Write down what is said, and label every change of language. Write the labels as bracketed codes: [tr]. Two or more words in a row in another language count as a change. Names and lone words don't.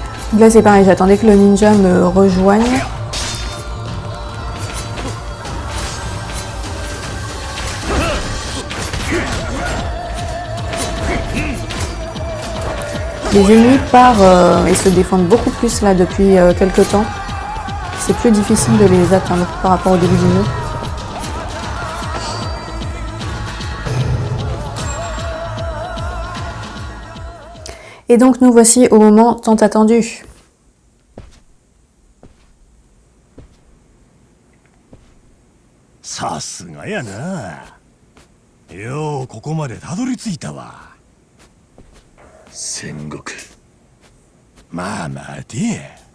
[fr] Donc là c'est pareil, j'attendais que le ninja me rejoigne. Les ennemis partent et se défendent beaucoup plus là depuis quelques temps. C'est plus difficile de les atteindre par rapport au début du jeu. Et donc nous voici au moment tant attendu. [ja] さすがやな。ようここまでたどり着いたわ。戦国。まあ待て。